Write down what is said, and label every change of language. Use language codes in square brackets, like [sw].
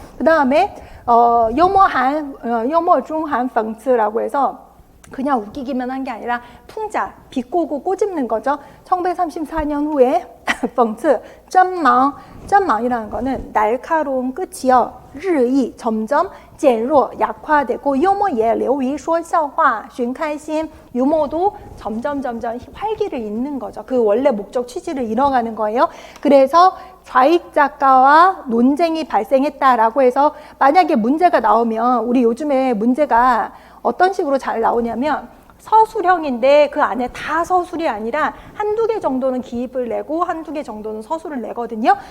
[ko] 그 다음에幽默중한 펑츠라고 해서 그냥 웃기기만 한 게 아니라 풍자, 비꼬고 꼬집는 거죠. 1934년 후에 펑츠, 쩐망이라는 거는 날카로운 끝이요. 日益 점점 减弱 약화되고 [zh] 幽默也流于说笑话寻开心 [ko] 유머도 점점 활기를 잇는 거죠. 그 원래 목적 취지를 잃어가는 거예요. 그래서 좌익 작가와 논쟁이 발생했다라고 해서 만약에 문제가 나오면, 우리 요즘에 문제가 어떤 식으로 잘 나오냐면 서술형인데 그 안에 다 서술이 아니라 한두 개 정도는 기입을 내고 한두 개 정도는 서술을 내거든요.